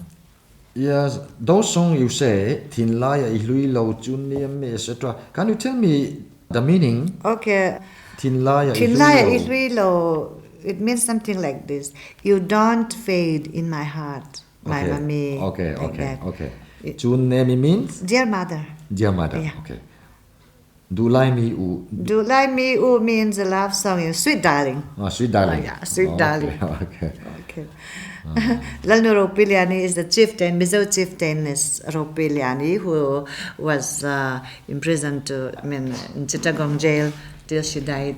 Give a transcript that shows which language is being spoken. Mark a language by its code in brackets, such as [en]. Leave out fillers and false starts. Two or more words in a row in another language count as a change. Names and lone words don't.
[en] Yes, those songs you say, Thin Laya Iluilo, Chuniam, etc. Can you tell me the meaning? Okay. Thin Laya Tinlaya Iluilo. Iluilo, it means something like this. You don't fade in my heart, my mommy. Okay. like that. Chunemi means Dear mother. dear mother. Yeah. Okay. Dulai mi u. Du Lai Mi U means a love song, sweet darling. Sweet darling. Oh, yeah, sweet darling. Okay. Okay. Lalnu Ropiliani is the chieftain, Mizo chieftainess Ropiliani, who was imprisoned in Chittagong jail till she died,